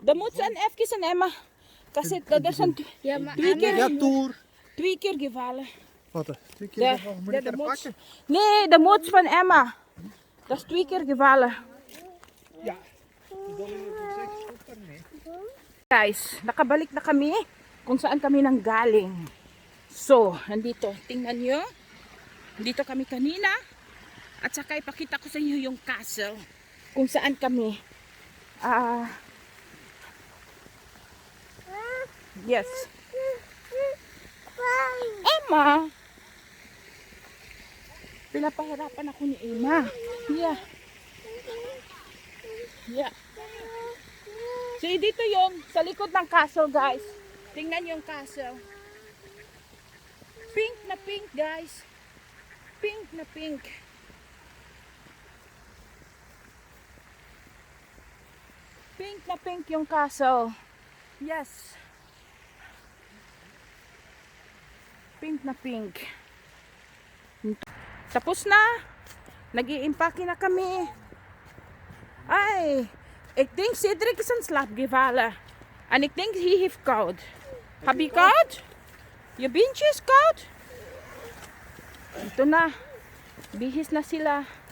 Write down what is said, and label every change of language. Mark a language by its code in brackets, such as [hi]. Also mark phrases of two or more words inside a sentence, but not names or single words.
[nl] dan moet zijn even een Emma. Kasi dat zijn Ja, maar twee keer, Ja, door. twee keer gevallen. Wat? 2 keer Ja, gevallen. Moet ja, ik de er mots. pakken? Nee, de mots van Emma. Dat is 2 keer gevallen. Ja. Dan is het zeg, stop ermee. [tl] Guys, nakabalik na kami kung saan kami nang galing. So, nandito, tingnan nyo. Dito kami kanina. At saka ipakita ko sa inyo yung castle. Kung saan kami. Yes. Emma! Pinapahirapan ako ni Emma. Yeah. Yeah. So, dito yung sa likod ng castle, guys. Tingnan yung castle. Pink na pink, guys. Pink na pink. Pink na pink yung castle. Yes. Pink na pink. Tapos na. Nag-iimpake na kami. Ay, [nl] ik denk Cedric is in slaap gevallen. En ik denk hij heeft koud. Heb je koud? Je bintje is koud? [tl] Ito na. Bihis na sila.